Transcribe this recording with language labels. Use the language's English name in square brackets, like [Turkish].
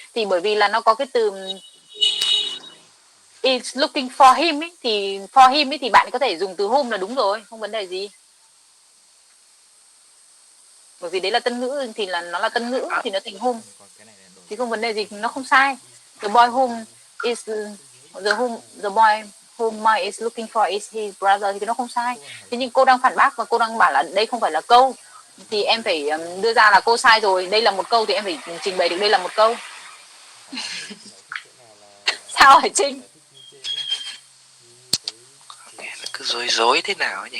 [Vietnamese] Thì bởi vì là nó có cái từ [English] is looking for him [Vietnamese] ấy, thì for him ấy thì bạn có thể dùng từ whom là đúng rồi, không vấn đề gì. Bởi vì đấy là tân ngữ thì là nó là tân ngữ thì nó thành whom. Thì không vấn đề gì, nó không sai. [English] The boy whom is the boy whom Mike is looking for is his brother [Vietnamese] thì nó không sai. Thế nhưng cô đang phản bác và cô đang bảo là đây không phải là câu. Thì em phải đưa ra là cô sai rồi, đây là một câu thì em phải trình bày được đây là một câu. Sao hả Trinh? Nó cứ rối thế nào nhỉ?